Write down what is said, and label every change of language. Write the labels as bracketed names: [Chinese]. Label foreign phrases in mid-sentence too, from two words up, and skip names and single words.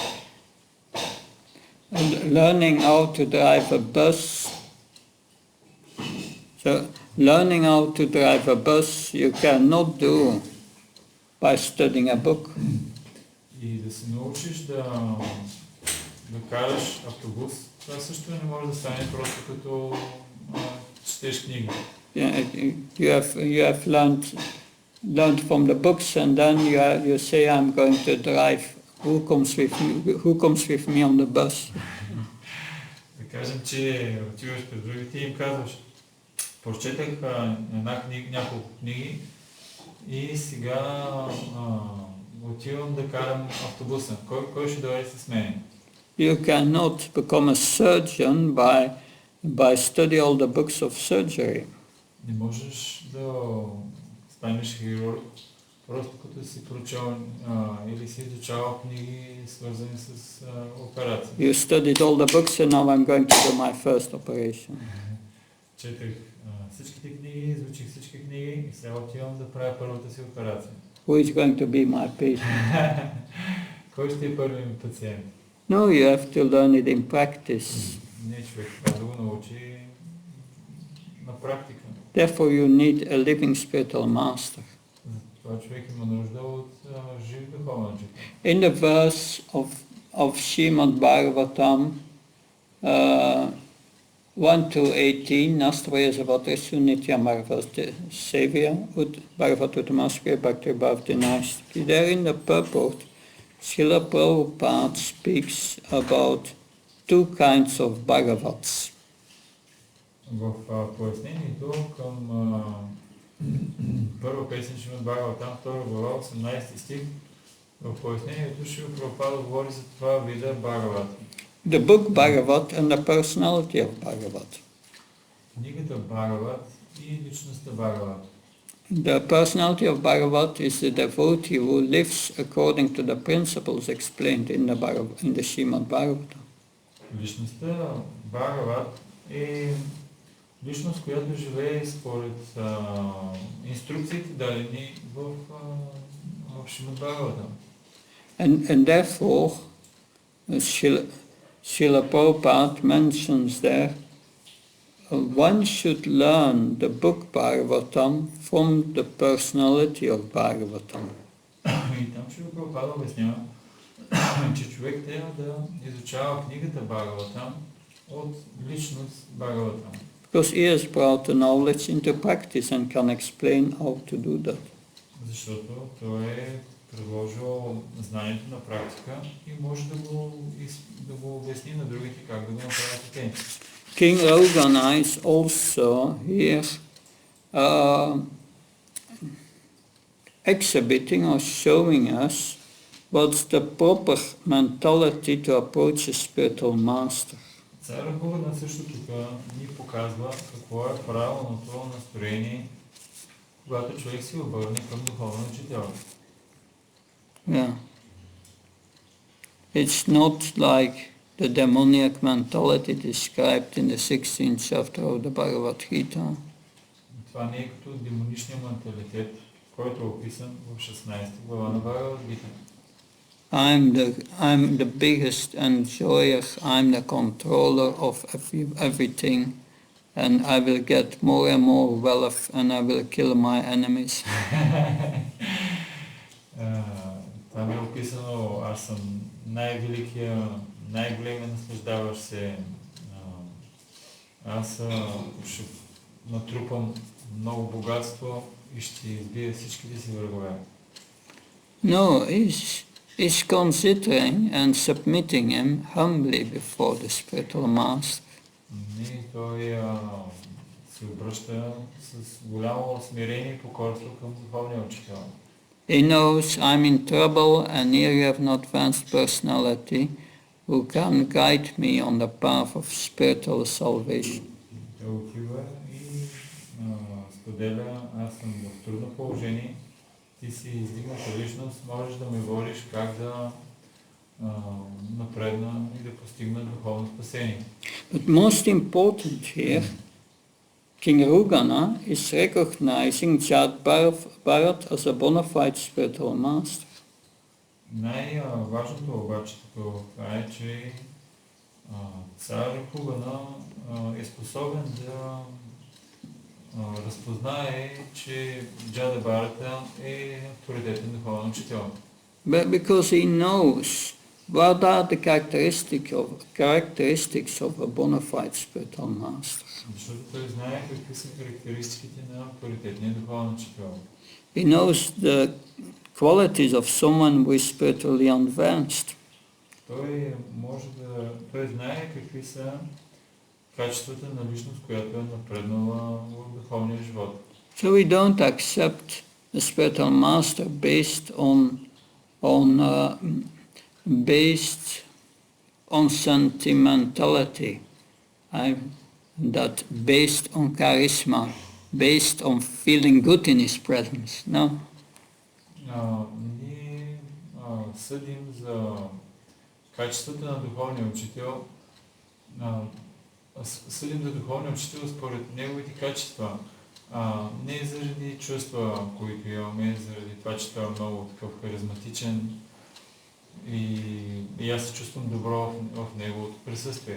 [English] And learning how to drive a bus. So learning how to drive a bus you cannot do by studying a book. [Bulgarian] И да се научиш да караш автобус, това също не може да стане просто като четеш книги. [English] Yeah, you have learned from the books, and then you say, I'm going to drive. Who comes with me on the bus? [Bulgarian] Да кажем, че отиваш пред другите и им казваш, прочетах няколко книги и сега отивам да карам автобуса. Кой ще дойде с мен? [English] You cannot become a surgeon by study all the books of surgery. [Bulgarian] Не можеш да станеш хирург, просто като си прочел или си изучавал книги, свързани с операции. [English] You studied all the books and now I'm going to do my first operation. [Bulgarian] Четах всичките книги, изучих всички книги и сега отивам да правя първата си операция. [English] Who is going to be my patient? [Bulgarian] Кой ще е първият ми пациент? [English] No, you have to learn it in practice. [Bulgarian] Не, човек трябва да го научи на практика. [English] Therefore you need a living spiritual master. [Bulgarian] Това човек има нужда от жив духовен учител. [English] In the verse of Srimad Bhagavatam 1-18, Nastraya Zavatra Sunitya Marvasta Sevya Ud Bhagavatutamastri Bhakti Bhavati Nastri. There in the purport, Srila Prabhupada speaks about two kinds of Bhagavats. [Bulgarian] В пояснението към първа песен Шримад Бхагаватам, втора глава, 18 стих, в пояснението Шрила Прабхупада говори за това вида Бхагават. [English] The book Bhagavat and the personality of Bhagavat. [Bulgarian] Книгата Бхагават и личността Бхагават. [English] The personality of Bhagavat is the devotee who lives according to the principles explained in the Srimad Bhagavatam. [Bulgarian] Личността Бхагават е личност, която живее според инструкциите дадени в Шримад Бхагаватам. [English] And therefore, Srila Prabhupada mentions there, one should learn the book Bhagavatam from the personality of Bhagavatam. [Bulgarian] И там Шрила Прабхупада обяснява, че човек трябва да изучава книгата Бхагаватам от личност Бхагаватам. [English] Because he has brought the knowledge into practice and can explain how to do that. [Bulgarian] Защото той е предложил знанието на практика и може да го обясни на другите как да го направят те. [English] King Raghunath is also here exhibiting or showing us what's the proper mentality to approach a spiritual master. [Bulgarian] Цар Рагунат също тук ни показва какво е правилното настроение, когато човек се обърне към духовен учител. [English] Yeah. It's not like the demoniac mentality described in the 16th chapter of the Bhagavad Gita. [Bulgarian] Това не е като демоничния менталитет, който е описан в 16 глава на Бхагавад Гита. [English] I'm the biggest enjoyer, I'm the controller of everything, and I will get more and more wealth and I will kill my enemies. [Bulgarian] Там е описано, аз съм най-великия, най-големия наслаждаващ се. Аз ще натрупам много богатство и ще избия всичките си врагове. [English] No, he's considering and submitting him humbly before the spiritual master. [Bulgarian] И той се обръща с голямо смирение и покорство към духовния учител. [English] He knows I'm in trouble and here you have an advanced personality who can guide me on the path of spiritual salvation. [Bulgarian] Той отива и споделя, аз съм в трудно положение, ти си издигната личност, можеш да ме водиш как да напредна и да постигна духовно спасение. [English] But most important here, King Rugana is recognizing Jat Bharat as a bona fide spiritual master. [Bulgarian] Най-важното обаче това е, че цар Хугана е способен да разпознае, че Джада Бхарата е авторитетен духовен учител. [English] But because he knows what are the characteristics of a bona fide spiritual master. [Bulgarian] Защото той знае какви са характеристиките на авторитетния духовен учител. [English] He knows the qualities of someone who is spiritually advanced. [Bulgarian] Той знае какви са качествата на личност, която е напреднала в духовния живот. [English] So we don't accept a spiritual master based on sentimentality, that based on charisma, based on feeling good in his presence. No. [Bulgarian] Ние съдим за качествата на духовния учител, според неговите качества, не заради чувства, които имаме, заради това, че той е много такъв харизматичен и аз се чувствам добро в неговото присъствие.